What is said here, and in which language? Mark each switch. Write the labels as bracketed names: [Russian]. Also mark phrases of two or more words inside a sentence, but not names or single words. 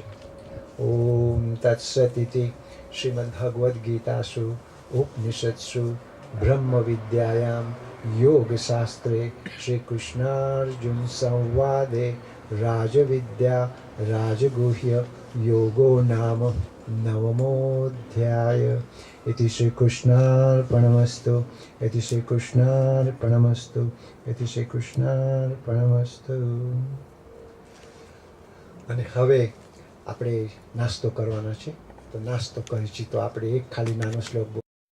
[Sanskrit] ઓમ તત્સદિતિ શ્રીમદ્ ભગવદ્ ગીતાસુ ઉપનિષત્સુ બ્રહ્મ વિદ્યાયામ યોગશાસ્ત્રે શ્રી કૃષ્ણાર્જુન સંવાદે રાજવિદ્યા રાજગુહ્ય યોગો નામ નવમોऽધ્યાય. इति श्रीकृष्णार्पणमस्तु. इति श्रीकृष्णार्पणमस्तु. इति श्रीकृष्णार्पणमस्तु. [Gujarati] અને હવે આપણે નાસ્તો કરવાનો છે. તો નાસ્તો કરીએ તો આપણે એક ખાલી નાનો શ્લોક